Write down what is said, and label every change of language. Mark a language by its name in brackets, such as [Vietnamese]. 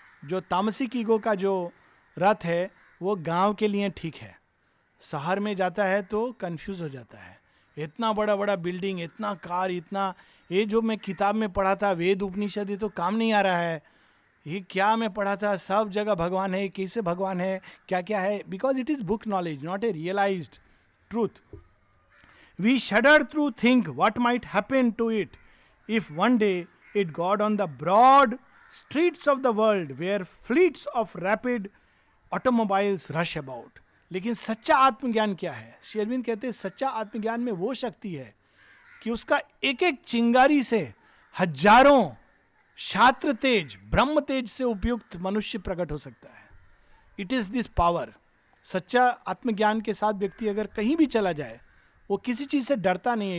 [Hindi] जो तामसिक ईगो का जो रथ है वो गांव के लिए ठीक है, शहर में जाता है तो कंफ्यूज हो जाता है। इतना बड़ा बड़ा बिल्डिंग, इतना कार, इतना, ये जो मैं किताब में पढ़ा था वेद उपनिषद, ये तो काम नहीं आ रहा है। ये क्या मैं पढ़ा था, सब जगह भगवान है, कैसे भगवान है, क्या क्या है, [English] Because it is book knowledge not a realised truth. We shudder through think what might happen to it if one day it got on the broad streets of the world where fleets of rapid automobiles rush about। [Hindi] लेकिन सच्चा आत्मज्ञान क्या है? श्री अरविंद कहते हैं सच्चा आत्मज्ञान में वो शक्ति है कि उसका एक एक चिंगारी से हजारों छात्र तेज, ब्रह्म तेज से उपयुक्त मनुष्य प्रकट हो सकता है। [English] It is this power. [Hindi] सच्चा आत्मज्ञान के साथ व्यक्ति अगर कहीं भी चला जाए वो किसी चीज से डरता नहीं है।